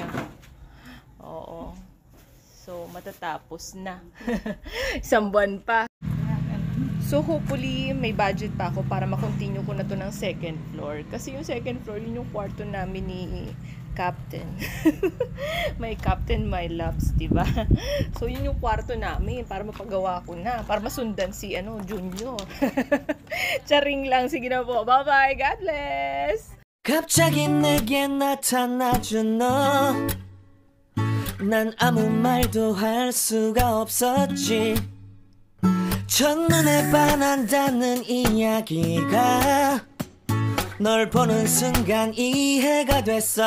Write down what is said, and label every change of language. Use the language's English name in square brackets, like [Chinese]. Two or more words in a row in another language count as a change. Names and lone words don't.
[Filipino] Oo. So, matatapos na. Isang buwan pa. So, hopefully, may budget pa ako para makontinue ko na to ng [English] second floor. [Filipino] Kasi yung [English] second floor, [Filipino] yun yung kwarto namin ni Captain. May Captain, [English] my loves, [Filipino] diba? So, yun yung kwarto namin para mapagawa ko na. Para masundan si, Junior. Charing lang. Sige na po. [English] Bye-bye. God bless! [Korean] 갑자기 내게 나타나준 너 난 아무 말도 할 수가 없었지 첫눈에 반한다는 이야기가 널 보는 순간 이해가 됐어